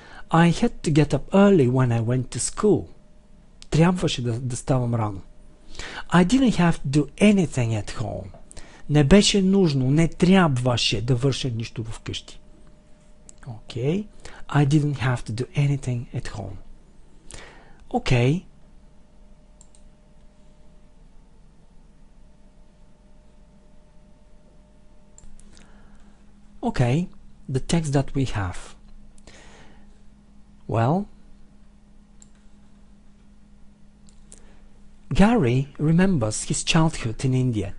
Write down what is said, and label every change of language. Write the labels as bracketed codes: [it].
[en] I had to get up early when I went to school. [bg] Трябваше да ставам рано. [en] I didn't have to do anything at home. [bg] Не беше нужно, не трябваше да върша нищо вкъщи. [en] Okay. I didn't have to do anything at home. Okay. Okay, the text that we have. Well, Garri remembers his childhood in India.